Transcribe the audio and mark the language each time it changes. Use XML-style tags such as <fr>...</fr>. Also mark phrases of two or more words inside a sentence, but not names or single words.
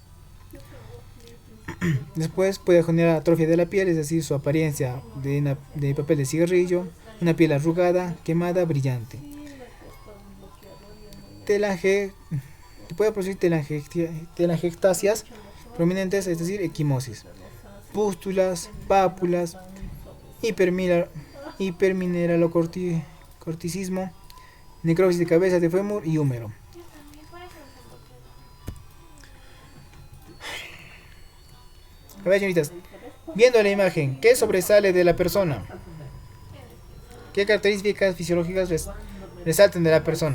<es>Después puede generar atrofia de la piel, es decir, su apariencia de papel de cigarrillo, una piel arrugada, quemada, brillante. Puede producir telangiectasias prominentes, es decir, equimosis, pústulas, pápulas, hipermineralocorticismo, necrosis de cabeza, de fémur y húmero. A ver, señoritas, viendo la imagen, ¿qué sobresale de la persona? ¿Qué características fisiológicas resaltan de la persona?</es>